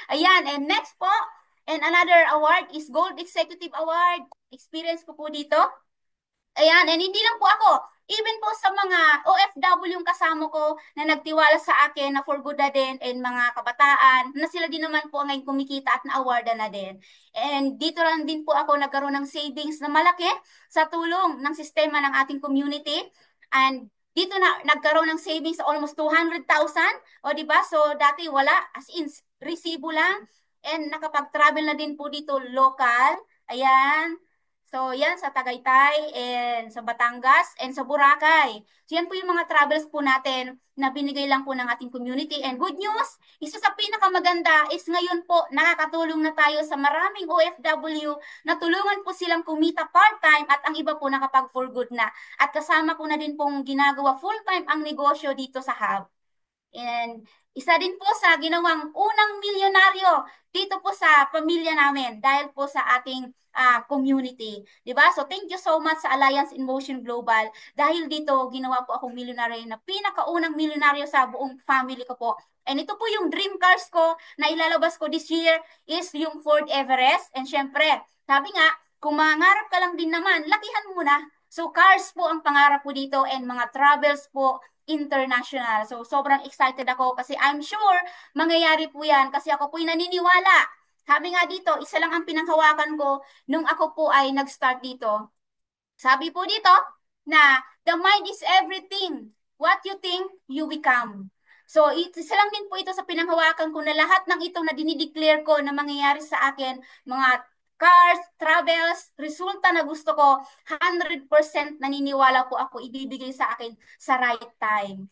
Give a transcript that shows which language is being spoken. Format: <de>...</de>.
<en>Ayan, and next po, and another award is Gold Executive Award.</en> <tl>Experience ko po dito. Ayan, and hindi lang po ako. Even po sa mga OFW yung kasama ko na nagtiwala sa akin na for good na din and mga kabataan na sila din naman po ngayon kumikita at na-awardan na din. And dito lang din po ako nagkaroon ng savings na malaki sa tulong ng sistema ng ating community. And dito na nagkaroon ng savings sa almost 200,000. O di ba? So dati wala, as in resibo lang. And nakapag-travel na din po dito local. Ayan. So, yan sa Tagaytay and sa Batangas and sa Boracay. So, yan po yung mga travels po natin na binigay lang po ng ating community. And good news, isa sa pinakamaganda is ngayon po nakakatulong na tayo sa maraming OFW na tulungan po silang kumita part-time at ang iba po nakapag for good na. At kasama ko na din pong ginagawa full-time ang negosyo dito sa Hub. And isa din po sa ginawang unang milyonaryo dito po sa pamilya namin dahil po sa ating community. 'Di ba? So thank you so much sa Alliance in Motion Global dahil dito ginawa po akong milyonaryo na pinakaunang milyonaryo sa buong family ko po. And ito po yung dream cars ko na ilalabas ko this year is yung Ford Everest. And syempre, sabi nga, kung mangarap ka lang din naman, lakihan mo na. So cars po ang pangarap ko dito and mga travels po international. So, sobrang excited ako kasi</tl> <en>I'm sure</en> <tl>mangyayari po yan kasi ako po'y naniniwala. Sabi nga dito, isa lang ang pinanghawakan ko nung ako po ay nag-start dito. Sabi po dito na</tl> <en>the mind is everything. What you think, you become.</en> <tl>So, isa lang din po ito sa pinanghawakan ko na lahat ng ito na dinideclare ko na mangyayari sa akin, mga cars, travels, resulta na gusto ko, 100% naniniwala po ako ibibigay sa akin sa right time.</tl>